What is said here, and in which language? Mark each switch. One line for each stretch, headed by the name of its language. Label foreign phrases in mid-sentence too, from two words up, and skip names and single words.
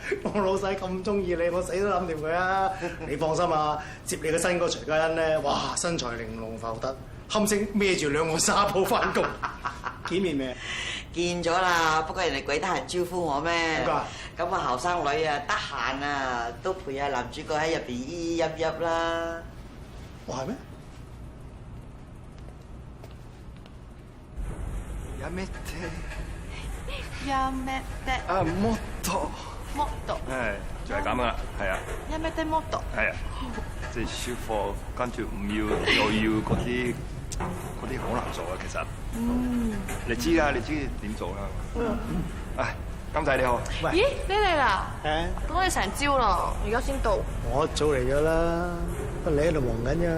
Cantonese: 我老細咁中意你，我死都諗掂佢啊！你放心啊，接你個新哥徐嘉欣咧，哇，身材玲瓏浮凸，堪稱孭住2個沙煲翻工。見面未？見咗啦，不過人哋鬼得閒招呼我咩？咁啊後生女啊，得閒啊，都陪下男主角喺入邊咿咿噏噏啦。哇，係咩？
Japanese: やめて。やめて。啊，もっと。もっと。
Cantonese: 係，就係咁噶啦，係啊。
Japanese: やめてもっと。
Cantonese: 係啊，即係舒服，跟住唔要又要嗰啲好難做啊，其實。你知啦，你知點做啦。唉，金仔你好。咦，你嚟啦？等我哋成朝啦，而家先到。我早嚟咗啦，不過你喺度忙緊咋？